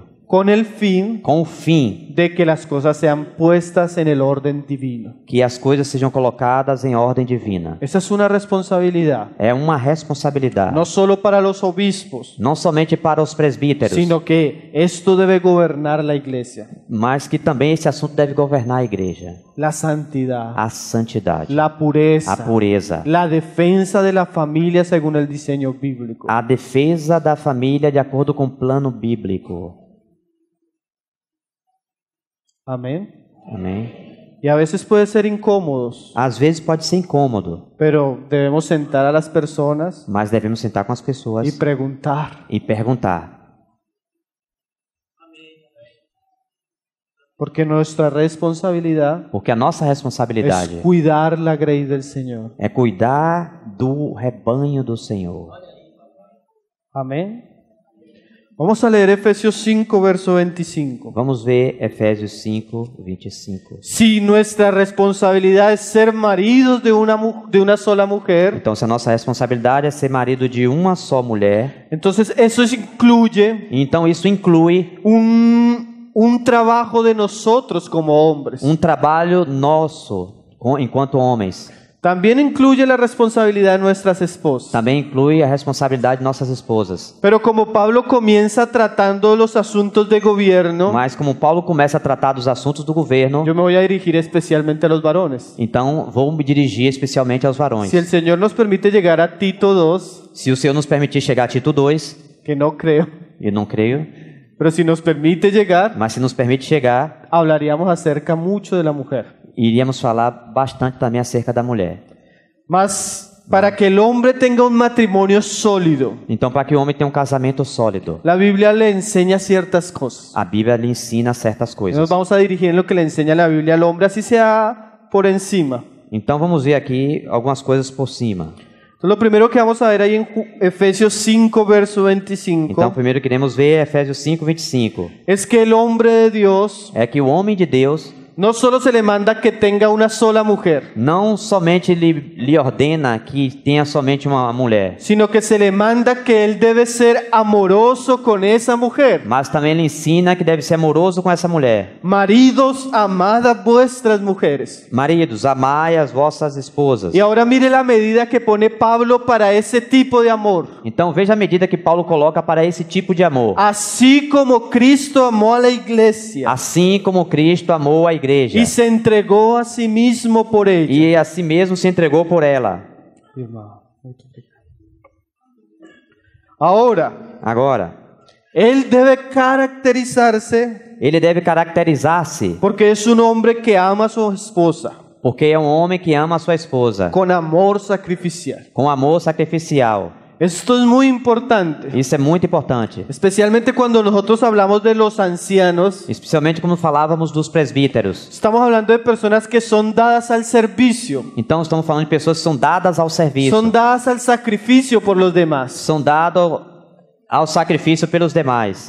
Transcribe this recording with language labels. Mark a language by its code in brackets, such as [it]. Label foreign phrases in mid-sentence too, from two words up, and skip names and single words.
[es] con el fin [pt] com o fim [es] de que las cosas sean puestas en el orden divino. [pt] que as coisas sejam colocadas em ordem divina. [es] Esa es una responsabilidad, [pt] É uma responsabilidade, [es] no solo para los obispos, [pt] não somente para os presbíteros, [es] sino que esto debe gobernar la iglesia. [pt] mas que também esse assunto deve governar a igreja. [es] La santidad, [pt] A santidade, [es] la pureza, [pt] a pureza, [es] la defensa de la familia según el diseño bíblico. [pt] a defesa da família de acordo com o plano bíblico. [es] Amén. [pt] Amém? [es] Y a veces puede ser incómodos, [pt] Às vezes pode ser incômodo, [es] pero debemos sentar a las personas [pt] mas devemos sentar com as [es] y [pt] pessoas [es] preguntar. [pt] e perguntar. [es] Porque nuestra responsabilidad [pt] Porque a nossa [es] es [pt] responsabilidade [es] cuidar la grey del Señor. [pt] é cuidar do rebanho do Senhor. [es] Amén. Vamos a leer Efesios 5, verso 25. [pt] Vamos ver Efésios 5, 25. [es] Si nuestra responsabilidad es ser maridos de una sola mujer, [pt] Então, se a nossa responsabilidade é ser marido de uma só mulher, [es] entonces eso incluye [pt] então isso inclui [es] un trabajo de nosotros como hombres. [pt] trabalho nosso enquanto homens. [es] También incluye la responsabilidad de nuestras esposas. [pt] Também inclui a responsabilidade de nossas esposas. [es] Pero como Pablo comienza tratando los asuntos de gobierno, [pt] Mas como Paulo começa a tratar dos assuntos do governo, [es] yo me voy a dirigir especialmente a los varones. [pt] então vou me dirigir especialmente aos varões. [es] Si el Señor nos permite llegar a Tito 2, [pt] Se o Senhor nos permitir chegar a Tito 2, [es] que no creo, [pt] eu não creio, [es] pero si nos permite llegar, [pt] mas se nos permite chegar, [es] hablaríamos acerca mucho de la mujer. [pt] iríamos falar bastante também acerca da mulher. [es] Mas para que el hombre tenga un matrimonio sólido, [pt] Então, para que o homem tenha um casamento sólido, [es] la Biblia le enseña ciertas cosas. [pt] a Bíblia lhe ensina certas [es] Nos [pt] coisas. [es] vamos a dirigir en lo que le enseña la Biblia al hombre, así sea por encima. [pt] Então, vamos ver aqui algumas coisas por cima. [es] Entonces, lo primero que vamos a ver ahí en Efesios 5, verso 25, [pt] Então, primeiro queremos ver Efésios 5, 25. [es] es que el hombre de Dios [pt] É que o homem de Deus [es] no solo se le manda que tenga una sola mujer, [pt] não somente lhe ordena que tenha somente uma mulher, [es] sino que se le manda que él debe ser amoroso con esa mujer. [pt] mas também lhe ensina que deve ser amoroso com essa mulher. [es] Maridos, amad a vuestras mujeres. [pt] Maridos, amai as vossas esposas. [es] Y ahora mire la medida que pone Pablo para ese tipo de amor. [pt] Então veja a medida que Paulo coloca para esse tipo de amor. [es] Así como Cristo amó a la iglesia [pt] Assim como Cristo amou a igreja [es] y se entregó a sí mismo por ella. [pt] e a si mesmo se entregou por ela. [es] Ahora, [pt] Agora, [es] él debe caracterizarse [pt] ele deve caracterizar-se [es] porque es un hombre que ama a su esposa [pt] porque é um homem que ama a sua esposa [es] con amor sacrificial. [pt] com amor sacrificial. [es] Esto es muy importante, [pt] Isso é muito importante, [es] especialmente cuando nosotros hablamos de los ancianos. [pt] especialmente quando falávamos dos presbíteros. [es] Estamos hablando de personas que son dadas al servicio, [pt] Então estamos falando de pessoas que são dadas ao serviço, [es] son dadas al sacrificio por los demás. [pt] são dadas ao sacrifício pelos demais.